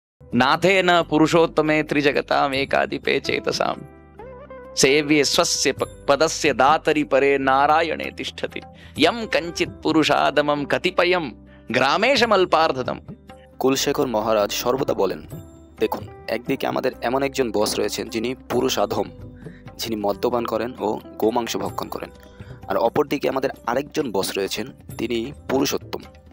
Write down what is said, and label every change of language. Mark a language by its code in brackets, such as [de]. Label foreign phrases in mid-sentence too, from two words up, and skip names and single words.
[sa] नाथेन पुरुषोत्तमे त्रिजगतामेकाधिपे चेतसाम सेव्ये स्वस्य पदस्य दातरि परे नारायणे तिष्ठति यम कंचित पुरुषादमम कतिपयम গ্রামেশমল্পার্ধতম। [bn] কুলশেখর মহারাজ সর্বদা বলেন, দেখুন, একদিকে আমাদের এমন একজন বস রয়েছেন যিনি পুরুষাধম, যিনি মদ্যপান করেন ও গোমাংস ভক্ষণ করেন, আর অপরদিকে আমাদের আরেকজন বস রয়েছেন, তিনি পুরুষোত্তম।